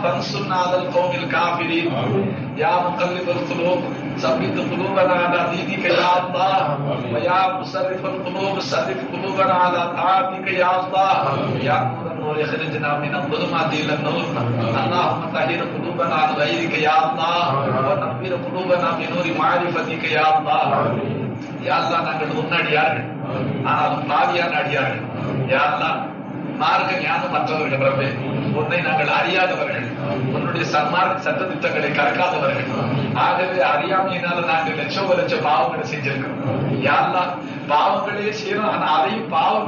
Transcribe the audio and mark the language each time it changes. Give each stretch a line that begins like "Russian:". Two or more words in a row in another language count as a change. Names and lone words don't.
Arabic: فانصرنا على القوم الكافرين يا مقلب القلوب ثبت قلوبنا على دينك يا الله ويا مصرف القلوب صرف قلوبنا على طاعتك يا الله يا نور النور اخرجنا من الظلمات الى النور اللهم طهر قلوبنا عن غيرك يا الله ونور قلوبنا بنور معرفتك يا الله يا الله
Tamil: நாங்கள் உன்னடியார்கள் ஆனால் பாவியான அடியார்கள்
Arabic: يا الله
Tamil: மார்க்க ஞானம் மற்றவர்கள் ரப்பே உன்னை நாங்கள் அறியாதவர்கள் உன்னுடைய சன்மார்க்க சட்டத்திட்டங்களை கற்காதவர்கள் ஆகவே அறியாமையினால நாங்கள் லட்ச பாவங்களை செஞ்சிருக்கிறோம்
Arabic: يا الله
Tamil: பாவங்களே செய்யறோம் ஆனா அதையும் பாவம்